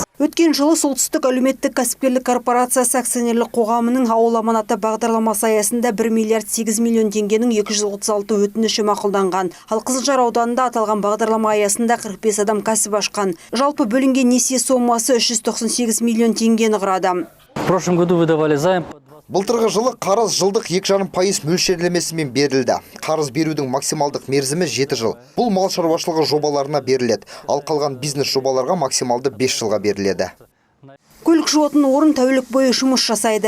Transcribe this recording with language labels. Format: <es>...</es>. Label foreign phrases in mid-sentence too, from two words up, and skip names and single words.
<kk>Өткен жылы Солтүстік әлеуметтік кәсіпкерлік корпорациясы акционерлік қоғамының ауыл аманаты бағдарламасы аясында 1,8 миллион теңгенің 236 өтініші мақұлданған. Ал Қызылжар ауданында аталған бағдарлама аясында 45 адам кәсіп ашқан. Жалпы бөлінген несие сомасы 398 миллион теңгені құрады.</kk> <ru>В прошлом году выдавали займ.</ru> <kk>Былтырғы жылы қарыз жылдық 2,5% мөлшерлемесімен берілді. Қарыз берудің максималдық мерзімі 7 жыл. Бұл мал шаруашылығы жобаларына беріледі. Ал қалған бизнес жобаларға максималды 5 жылға беріледі. Көлік жуатын орын тәулік бойы жұмыс жасайды.</kk>